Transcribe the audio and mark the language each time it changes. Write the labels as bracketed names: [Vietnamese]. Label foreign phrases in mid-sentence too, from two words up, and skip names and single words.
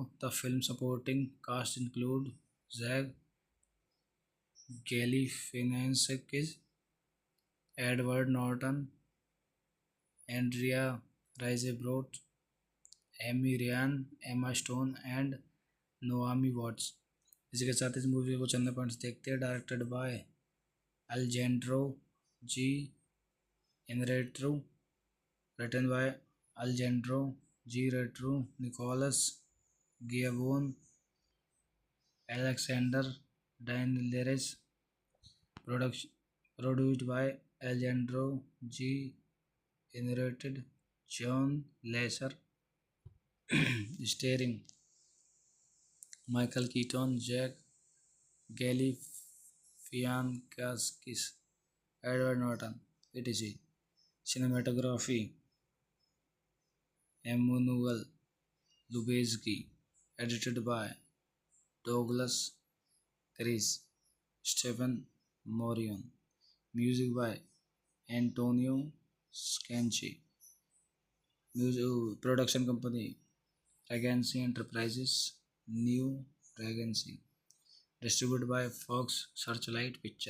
[English] The film supporting cast include Zach Galifianakis, Edward Norton, Andrea Riseborough, Amy Ryan, Emma Stone and Naomi Watts। [Hindi] इसी के साथ इस मूवी को चंद पॉइंट्स देखते हैं। [English] directed by Alejandro G Inarritu, written by Alejandro G Retru, Nicolas Giacobone, Alexander Dinelaris, produced by Alejandro G Inarritu, John Lesher, starring Michael Keaton, Jack Galifianakis, Edward Norton, etc. Cinematography Emmanuel Lubezki, edited by Douglas Chris, Stephen Morion, music by Antonio Scanchi, production company Regency Enterprises, New Regency, distributed by Fox Searchlight Picture.